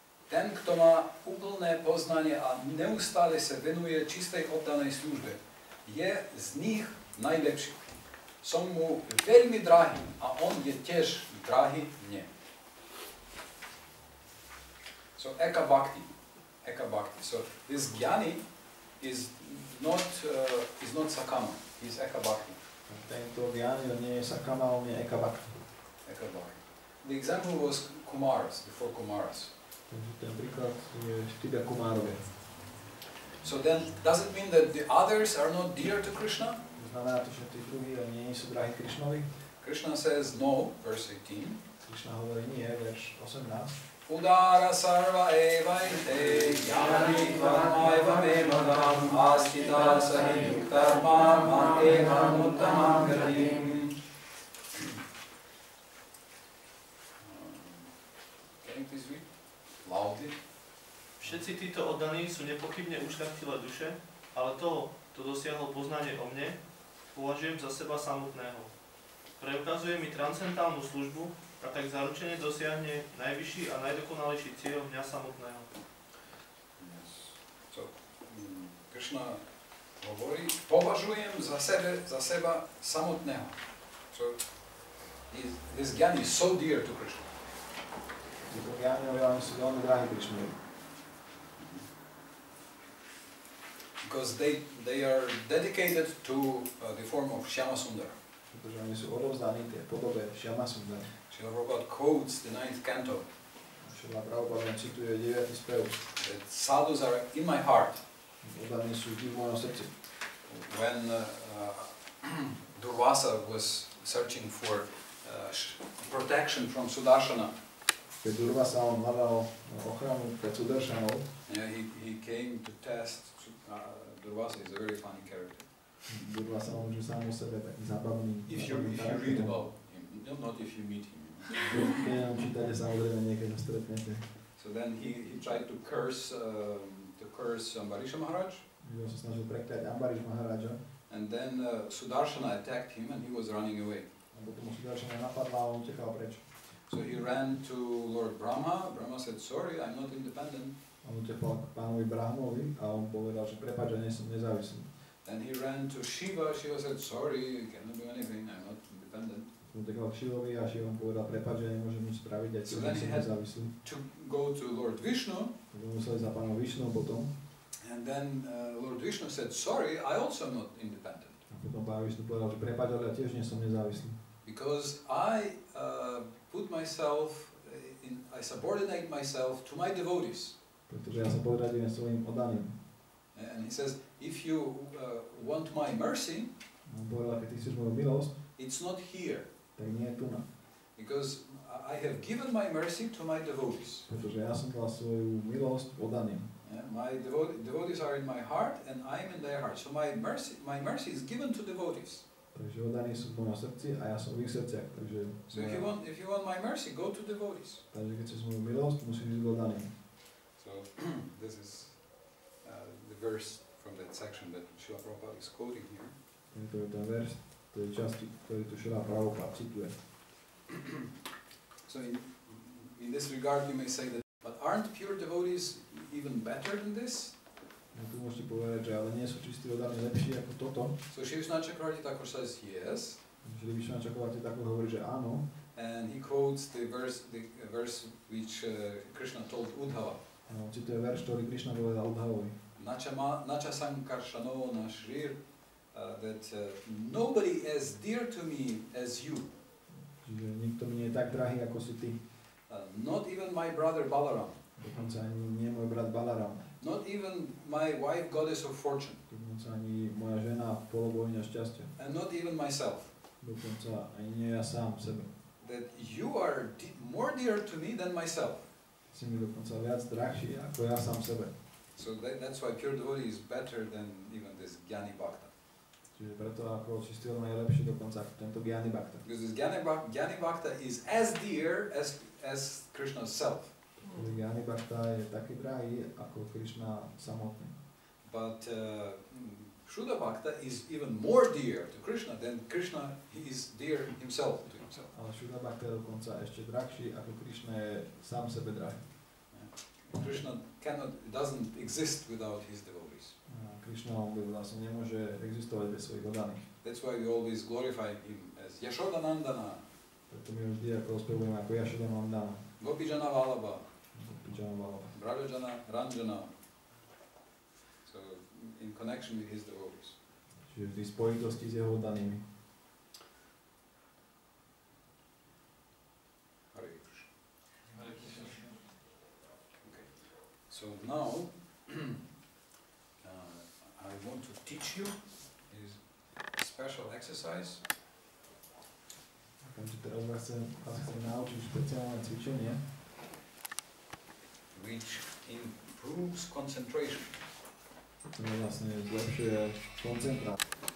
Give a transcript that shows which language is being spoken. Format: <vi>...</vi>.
<sk>Ten, kto má úplné poznanie a neustále sa venuje čistej oddanej službe, je z nich najlepší. Som mu veľmi drahý a on je tiež drahý mne.</sk> <en>So Eka Bhakti. So this Jnani is not Sakama, he is Eka Bhakti.</en> <sk>Tento Jnani nie je Sakama, on je Eka Bhakti.</sk> <sa>Eka Bhakti.</sa> <en>The example was Kumaras, before Kumaras.</en> <sk>Ten príklad je 4 Kumárovia.</sk> <en>So then, does it mean that the others are not dear to Krishna?</en> <sk>Znamená to, že tí druhí nie sú drahí Krišnovi?</sk> <en>Krishna says no, verse 18.</en> <sk>Krishna hovorí nie, verš 18.</sk> <sa>Udara sarva evaite jnani tvarmaiva memadam astita sahiyukta mam evam uttamam gatim.</sa> <en>Can you please read loudly?</en> <sk>Všetci títo oddaní sú nepochybne ušľachtilé duše, ale to, kto dosiahol poznanie o mne, považujem za seba samotného. Preukazuje mi transcendentálnu službu a tak zaručene dosiahne najvyšší a najdokonalejší cieľ mňa samotného.</sk> <en>Yes.</en> <sk>So, Krishna hovorí, považujem za seba samotného.</sk> <en>So, this Jnani is so dear to Krishna.</en> <sk>Títo Jnaniovia sú veľmi drahí Krišnovi.</sk> <en>Because they are dedicated to the form of Shyama Sundar.</en> <sk>Pretože oni sú odovzdaní tej podobe Shyama Sundar.</sk> <en>Srila Prabhupada quotes the 9th canto.</en> <sk>Srila Prabhupada cituje 9. spev.</sk> <en>That sadhus are in my heart.</en> <sk>Oddaní sú v mojom srdci.</sk> <en>When Durvasa was searching for protection from Sudarshana,</en> <sk>keď Durvasa on hľadal ochranu pred Sudarshanou,</sk> <en>yeah, he came to test. Durvasa is a very funny character.</en> <sk>Durvasa on už sám o sebe taký zábavný.</sk> <en>If you read about him, not if you meet him.</en> <sk>Keď nám čítate, samozrejme niekedy ho stretnete.</sk> <en>So then he tried to curse Ambarisha Maharaj.</en> <sk>On sa snažil prekliať Ambarish Maharaja.</sk> <en>And then Sudarshana attacked him and he was running away.</en> <sk>A potom Sudarshana napadla a on utekal preč.</sk> <en>So he ran to Lord Brahma. Brahma said, sorry, I'm not independent.</en> <sk>On utekal k pánovi Brahmovi a on povedal, že prepáč, že nie som nezávislý.</sk> <en>Then he ran to Shiva. Shiva said, sorry, you cannot do anything, I'm not independent.</en> <sk>On utekal k Shivovi a Shiva povedal, prepáč, že nemôžem nič spraviť, aj keď som nezávislý.</sk> <en>To go to Lord Vishnu.</en> <sk>Takže museli za pánom Vishnu potom.</sk> <en>And then Lord Vishnu said, sorry, I also am not independent.</en> <sk>A potom Pán Vishnu povedal, že prepáč, ale ja tiež nie som nezávislý.</sk> <en>Because I put myself I subordinate myself to my devotees.</en> <sk>Pretože ja sa podriadujem svojim oddaným.</sk> <en>And he says, if you want my mercy,</en> <sk>On povedal, keď ty chceš moju milosť,</sk> <en>it's not here.</en> <sk>tak nie je tu na.</sk> <en>Because I have given my mercy to my devotees.</en> <sk>Pretože ja som dal svoju milosť oddaným.</sk> <en>My devotees are in my heart and I am in their heart. So my mercy is given to devotees.</en> <sk>Takže oddaní sú v mojom srdci a ja som v ich srdciach. Takže</sk> <en>so if you want my mercy, go to devotees.</en> <sk>Takže keď chceš moju milosť, musíš ísť k oddaným.</sk> <en>So this is the verse from that section that Srila Prabhupada is quoting here.</en> <sk>To je ten verš, to je časti, ktorý tu Srila Prabhupada cituje.</sk> <en>So in this regard you may say that, but aren't pure devotees even better than this?</en> <sk>No tu môžete povedať, že ale nie sú čistí oddaní lepší ako toto.</sk> <en>So Sri Vishnu Chakravarti Thakur says yes.</en> <sk>Sri Vishnu Chakravarti Thakur hovorí, že áno.</sk> <en>And he quotes the verse which Krishna told Uddhava.</en> <sk>On cituje verš, ktorý Krišna povedal Uddhavovi.</sk> <sa>Nacha sankarshano na shrir,</sa> <en>that nobody as dear to me as you.</en> <sk>Čiže nikto mi nie je tak drahý, ako si ty.</sk> <en>Not even my brother Balaram.</en> <sk>Dokonca ani nie môj brat Balaram.</sk> <en>Not even my wife, goddess of fortune.</en> <sk>Dokonca ani moja žena, polobohyňa šťastia.</sk> <en>And not even myself.</en> <sk>Dokonca ani nie ja sám sebe.</sk> <en>That you are more dear to me than myself.</en> <sk>Si mi dokonca viac drahší, ako ja sám sebe.</sk> <en>So that's why pure devotee is better than even this Jnani Bhakta.</en> <sk>Čiže preto ako čistý oddaný je lepší dokonca ako tento Jnani Bhakta.</sk> <en>Because this Jnani Bhakta is as dear as Krishna's self.</en> <sk>Jnani Bhakta je taký drahý ako Krišna samotný.</sk> <en>But Shuddha Bhakta is even more dear to Krishna than Krishna is dear himself to himself.</en> <sk>Ale Shuddha Bhakta je dokonca ešte drahší ako Krišna je sám sebe drahý.</sk> <en>Krishna doesn't exist without his devotees.</en> <sk>Krišna vlastne nemôže existovať bez svojich oddaných.</sk> <en>That's why we always glorify him as Yashodanandana.</en> <sk>Preto my vždy ako ospevujeme ako Yashodanandana.</sk> <sa>Gopijana Vallabha. Gopijana Vallabha. Brajajana Ranjana.</sa> <en>So in connection with his devotees.</en> <sk>Čiže vždy spojitosti s jeho oddanými.</sk> <sa>Hare Krishna. Hare Krishna. Okay.</sa> <en>So now I want to teach you a special exercise.</en> <sk>Takže teraz vás chcem naučiť špeciálne cvičenie,</sk> <en>which improves concentration.</en> <sk>ktoré vlastne zlepšuje koncentráciu.</sk>